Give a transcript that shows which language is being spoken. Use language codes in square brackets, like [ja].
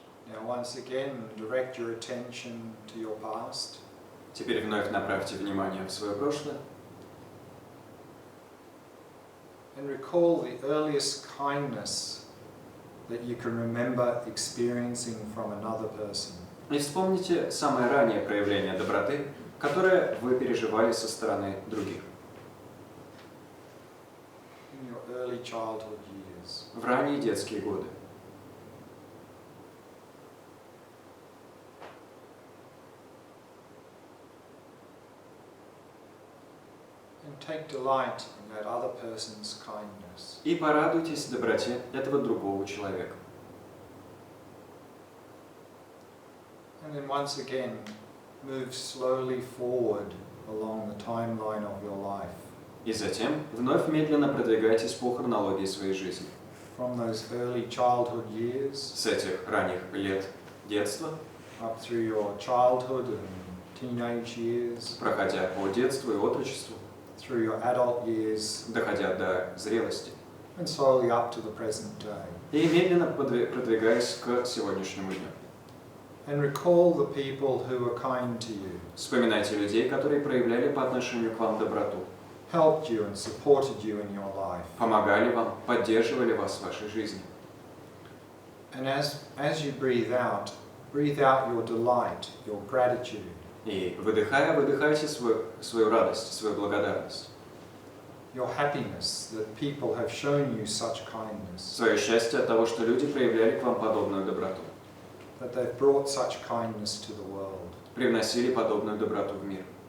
[en] Now once again, direct your attention to your past. [ru] Теперь вновь направьте внимание в свое прошлое. [en] And recall the earliest kindness that you can remember experiencing from another person. [ru] И вспомните самое раннее проявление доброты, которое вы переживали со стороны других. [en] In your early childhood years. [ru] В ранние детские годы. [en] And take delight in that other person's kindness. [ru] И порадуйтесь доброте этого другого человека. [en] And then once again, move slowly forward along the timeline of your life. [ru] И затем вновь медленно продвигайтесь по хронологии своей жизни. [en] From those early childhood years. [ru] С этих ранних лет детства. [en] Up through your childhood and teenage years. [ru] Проходя по детству и отрочеству. [en] Through your adult years. [ru] Доходя до зрелости. [en] And slowly up to the present day. [ru] И медленно продвигаясь к сегодняшнему дню. [en] And recall the people who were kind to you, [ru] Вспоминайте людей, которые проявляли по отношению к вам доброту, [en] helped you and supported you in your life. [ru] помогали вам, поддерживали вас в вашей жизни. [en] And as you breathe out your delight, your gratitude. [ru] И выдыхая, выдыхайте свою радость, свою благодарность. [en] Your happiness that people have shown you such kindness, [ru] Свое счастье от того, что люди проявляли к вам подобную доброту, [en] that they've brought such kindness to the world. [ru] привносили подобную доброту в мир.